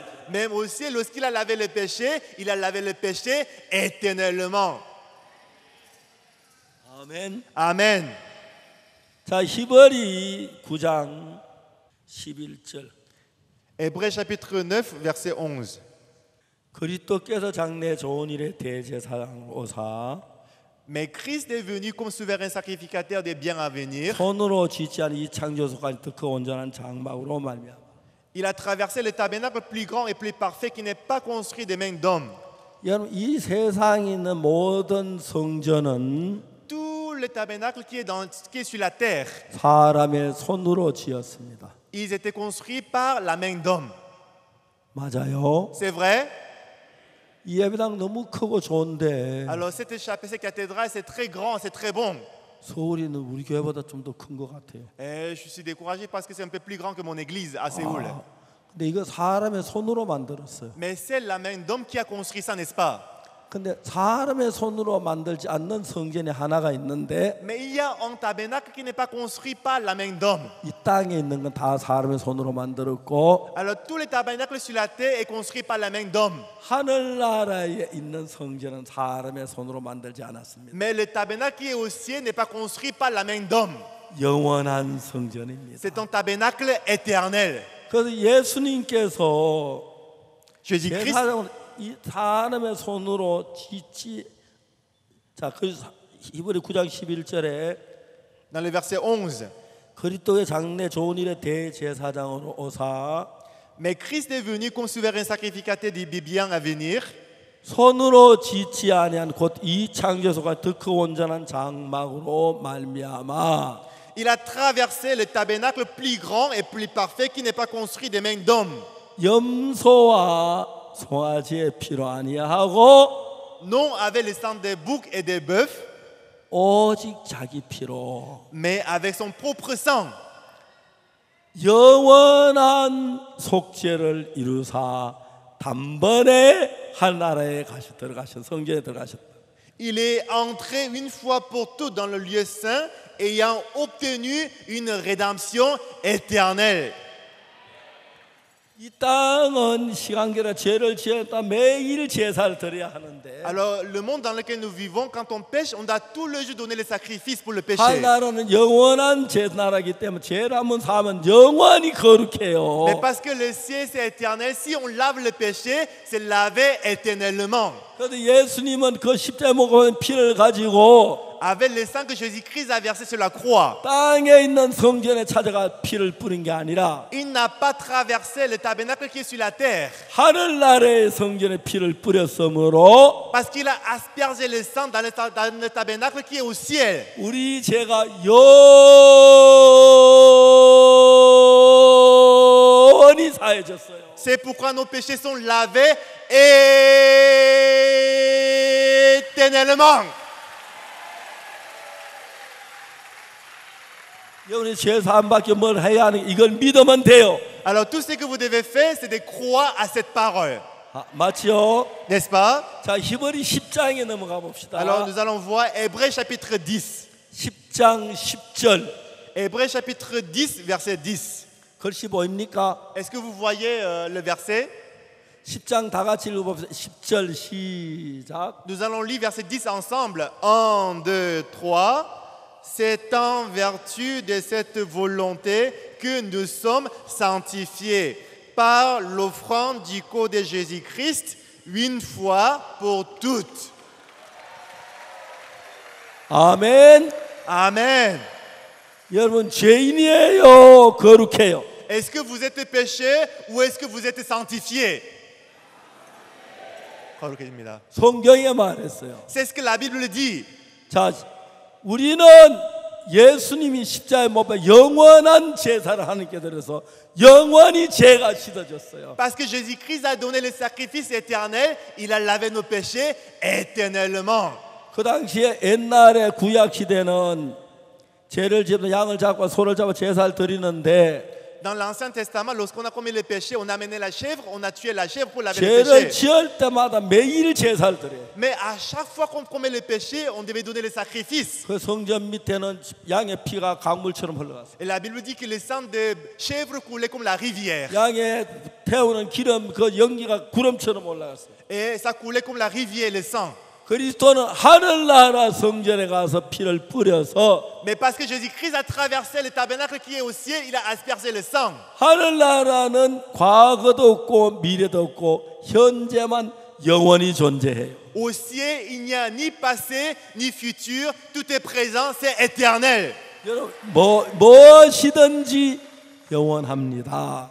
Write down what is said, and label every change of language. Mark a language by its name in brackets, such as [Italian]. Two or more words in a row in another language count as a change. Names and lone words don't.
[French] Même au ciel, lorsqu'il a lavé le péché, il a lavé le péché éternellement. [Korean] 아멘. [French] Amen. [Korean] 자, 히브리 9장 11절. [French] Hébreux chapitre 9, verset 11. [Korean] 그리스도께서 장래 좋은 일에 대제사장으로 오사 [French] Mais Christ est venu comme souverain sacrificateur des biens à venir. [Korean] 손으로 짓지 않은 이 창조소까지 그 온전한 장막으로 말미암아 [French] Il a traversé le tabernacle plus grand et plus parfait qui n'est pas construit des mains d'hommes. [Korean] 여러분 이 세상에 있는 모든 성전은 [French] Tout le tabernacle qui est sur la terre, [Korean] 사람의 손으로 지었습니다. [French] ils étaient construits par la main d'homme. [Korean] 맞아요. [French] C'est vrai? [Korean] 이 예배당 너무 크고 좋은데 [French] Alors cette chapelle, cette cathédrale, c'est très grand, c'est très bon. [Korean] 서울이는 우리 교회보다 좀 더 큰 것 같아요. [French] Et je suis découragé parce que c'est un peu plus grand que mon église à Séoul. [Korean] 근데 이거 사람의 손으로 만들었어요. [French] Mais c'est la main d'homme qui a construit ça, n'est-ce pas? [Korean] 근데 사람의 손으로 만들지 않는 성전이 하나가 있는데 [French] Mais il y a un tabernacle qui n'est pas construit par la main d'homme. [Korean] 이 땅에 있는 건 다 사람의 손으로 만들었고 [French] Alors tous les tabernacles sur la terre est construit par la main d'homme. [Korean] 하늘나라에 있는 성전은 사람의 손으로 만들지 않았습니다. [French] Mais le tabernacle qui est au ciel n'est pas construit par la main d'homme. [Korean] 영원한 성전입니다. [French] C'est un tabernacle éternel. [Korean] 그래서 예수님께서 [French] Jésus-Christ, [Korean] 제사장을 이 사람의 손으로 짓지 자, 그 히브리 9장 11절에 [French] dans le verset 11. [Korean] 그리스도의 장래 좋은 일의 대제사장으로 오사 [French] Mais Christ est venu comme souverain sacrificateur des biens à venir. [Korean] 손으로 짓지 아니한 곧 이 창조소가 더 크 온전한 장막으로 말미암아 [French] Il a traversé le tabernacle plus grand et plus parfait qui n'est pas construit des mains d'hommes. [Korean] 염소와 송아지의 피로 아니하고 [French] Non avec le sang des boucs et des bœufs, [Korean] 오직 자기 피로 [French] mais avec son propre sang. [Korean] 영원한 속죄를 이루사 단번에 하나라에 들어가신 성전에 들어가셨다. [French] Il est entré une fois pour toutes dans le lieu saint, ayant obtenu une rédemption éternelle. [Korean] 이 땅은 시간계라 죄를 지었다 매일 제사를 드려야 하는데 [French] Alors, le monde dans lequel nous vivons, quand on pêche, on doit tout le jour donner les sacrifices pour le péché. [Korean] 하나라는 영원한 제나라기 때문에 죄를 한번 사면 영원히 거룩해요. [French] Mais parce que le ciel, c'est éternel, si on lave le péché, c'est lavé éternellement. [Korean] 그래서 예수님은 그 십자가에 못 박힌 피를 가지고 [French] avec le sang que Jésus-Christ a versé sur la croix. [Korean] 땅에 있는 성전에 찾아가 피를 뿌린 게 아니라 [French] Il n'a pas traversé le tabernacle qui est sur la terre. [Korean] 하늘나라의 성전에 피를 뿌렸으므로 [French] Parce qu'il a aspergé le sang dans le tabernacle qui est au ciel. [Korean] 우리 죄가 영원히 사해졌어요. [French] C'est pourquoi nos péchés sont lavés éternellement. [Korean] 여러분이 죄 사함밖에 뭘 해야 하는 이걸 믿으면 돼요. [French] Alors tout ce que vous devez faire, c'est de croire à cette parole. [Korean] 맞지요? [French] N'est-ce pas? [Korean] 자, 히브리 10장에 넘어가 봅시다. [French] Alors nous allons voir Hébreux chapitre 10. [Korean] 10장 10절. [French] Hébreux chapitre 10, verset 10. [Korean] 글씨 보입니까? [French] Est-ce que vous voyez le verset? [Korean] 10장 다 같이 읽어봅시다. 10절 시작. [French] Nous allons lire verset 10 ensemble. 1, 2, 3. C'est en vertu de cette volonté que nous sommes sanctifiés par l'offrande du corps de Jésus-Christ une fois pour toutes. [Korean] 아멘. [French] Amen. [Korean] 여러분 죄인이에요, 거룩해요? [French] Est-ce que vous êtes péché ou est-ce que vous êtes sanctifié? [Korean] 거룩해집니다. 성경에 말했어요. [French] C'est ce que la Bible dit. [Korean] 자, 우리는 예수님이 십자가에 못 박혀 영원한 제사를 하나님께 드려서 영원히 죄가 씻어졌어요. [French] Parce que Jésus-Christ a donné le sacrifice éternel, il a lavé nos péchés éternellement. [Korean] 그 당시에 옛날에 구약 시대는 죄를 지으면 양을 잡고 소를 잡아 제사를 드리는데 [French] Dans l'Ancien Testament, lorsqu'on a commis le péché, on a amené la chèvre, on a tué la chèvre pour laver le [Korean] 죄를 [French] péché. [Korean] 지을 때마다 매일 제사를 드려요. [French] Mais à chaque fois qu'on commet le péché, on devait donner le sacrifice. [Korean] 그 성전 밑에는 양의 피가 강물처럼 흘러갔어요. [French] Et la Bible dit que le sang de chèvre coulait comme la rivière. [Korean] 양의 태우는 기름 그 연기가 구름처럼 올라갔어요. [French] Et ça coulait comme la rivière, le sang. [Korean] 그리스도는 하늘나라 성전에 가서 피를 뿌려서 [French] Mais parce que Jésus-Christ a traversé le tabernacle qui est au ciel, il a aspergé le sang. [Korean] 하늘나라는 과거도 없고 미래도 없고 현재만 영원히 존재해요. [French] Au ciel, il n'y a ni passé, ni futur, tout est présent, c'est éternel. [Korean] 여러분 무엇이든지 영원합니다.